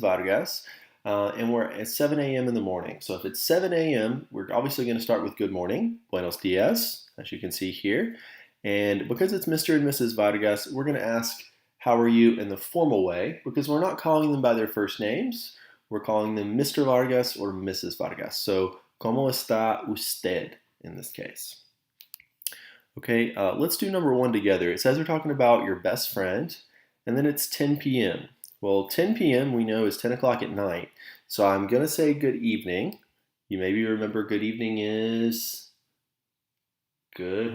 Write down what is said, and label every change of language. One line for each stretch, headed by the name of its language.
English: Vargas, and we're at 7 a.m. in the morning. So if it's 7 a.m., we're obviously going to start with good morning,
Spanish: buenos dias,
English: as you can see here. And because it's Mr. and Mrs. Vargas, we're going to ask, how are you in the formal way, because we're not calling them by their first names. We're calling them Mr. Vargas or Mrs. Vargas. So,
Spanish: ¿cómo está usted
English: in this case? Okay, let's do number one together. It says we're talking about your best friend, and then it's 10 p.m. Well, 10 p.m. we know is 10 o'clock at night. So I'm going to say good evening. You maybe remember good evening is good.